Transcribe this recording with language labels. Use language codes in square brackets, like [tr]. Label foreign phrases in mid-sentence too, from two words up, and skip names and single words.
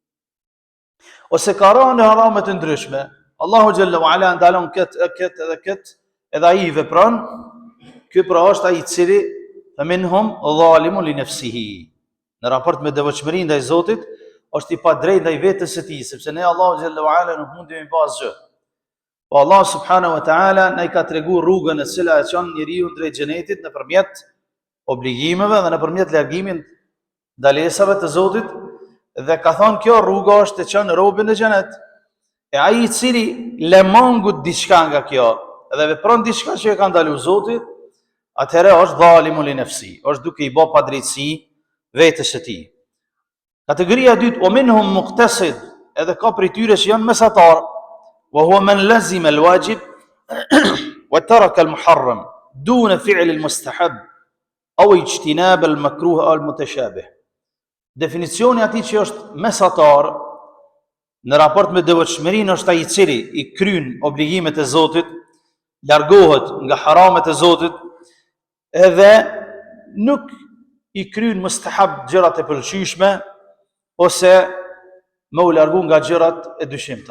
[sq] Ose ka rënë në harame të ndryshme, Allahu [ar] جل وعلا [sq] ndalon këtë edhe ai i vepron, ky pra është ai i cili [ar] منهم ظالم لنفسه. [sq] Në raport me devotshmërinë ndaj Zotit, është i padrejtë ndaj vetes së tij, sepse ne Allahu [ar] جل وعلا [sq] nuk mundim të bëjmë gjë. Po Allah [ar] سبحانه وتعالى [sq] na i ka treguar rrugën e cila e çon njeriu drejt xhenetit nëpërmjet obligimeve dhe nëpërmjet largimit ndalesave të Zotit, dhe ka thonë kjo rruga është e çon robën në xhenet. E ai i cili le mangut diçka nga kjo, edhe vepron diçka që e ka ndaluar Zoti, atëherë është [ar] ظالم لنفسي, [sq] është duke i bë padrejtësi vetes së tij. Kategoria e dytë, o [ar] منهم مقتصد, [sq] edhe ka prej tyre që janë mesatar, [ar] وهو من لزم الواجب وترك المحرم دون فعل المستحب أو اجتناب المكروه أو المتشابه. [sq] Definicioni i atij që është mesatar në raport me devotshmërinë është ai i cili i kryen obligimet e Zotit, largohet nga haramet e Zotit, edhe nuk i kryen mustahab gjërat e pëlqyeshme, ose me u largu nga gjërat e dyshimta.